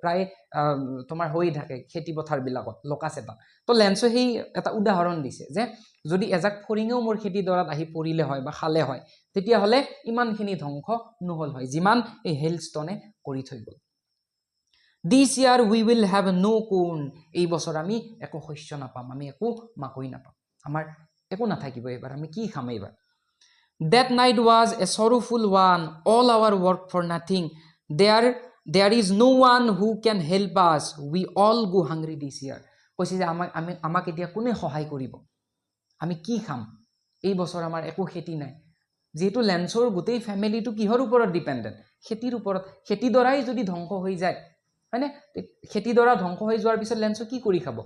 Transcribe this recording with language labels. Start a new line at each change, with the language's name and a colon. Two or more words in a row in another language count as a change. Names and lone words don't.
Assamese: প্ৰায় তোমাৰ হৈ থাকে খেতি পথাৰবিলাকত লকাছ এটাক। তো লেন্সে সেই এটা উদাহৰণ দিছে যে যদি এজাক ফৰিঙেও মোৰ খেতিডৰাত আহি পৰিলে হয় বা খালে হয় তেতিয়াহ'লে ইমানখিনি ধ্বংস নহ'ল হয় যিমান এই হেলষ্টনে কৰি থৈ গ'ল।
English: this year we will have no corn,
Assamese: এই বছৰ আমি একো শস্য নাপাম, আমি একো মাকৈ নাপাম, আমাৰ একো নাথাকিব এইবাৰ, আমি কি খাম এইবাৰ।
English: That night was a sorrowful one, all our work for nothing. There is no one who can help us. We all go hungry this year.
Assamese: কৈছে যে আমাক এতিয়া কোনে সহায় কৰিব, আমি কি খাম, এই বছৰ আমাৰ একো খেতি নাই। যিহেতু লেন্সৰ গোটেই ফেমিলিটো কিহৰ ওপৰত ডিপেণ্ডেণ্ট? খেতিৰ ওপৰত। খেতিডৰাই যদি ধ্বংস হৈ যায়, হয়নে? খেতিডৰা ধ্বংস হৈ যোৱাৰ পিছত লেন্সো কি কৰি খাব?